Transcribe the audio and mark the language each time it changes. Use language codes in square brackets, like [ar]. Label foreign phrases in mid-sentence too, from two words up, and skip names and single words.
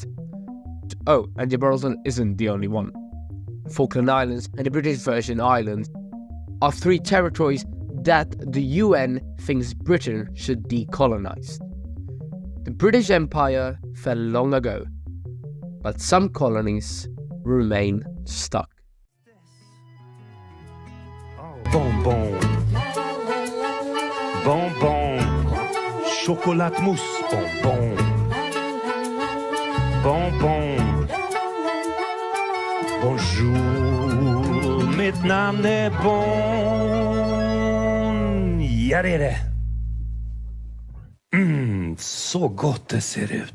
[en] Oh, and Gibraltar isn't the only one. Falkland Islands and the British Virgin Islands are three territories that the UN thinks Britain should decolonize. The British Empire fell long ago, but some colonies remain stuck. [fr] Bonbon, bonbon, chocolat mousse, bonbon, bonbon. Bonjour, [sv] mitt namn är Bon. Ja, det är det. Så gott det ser ut.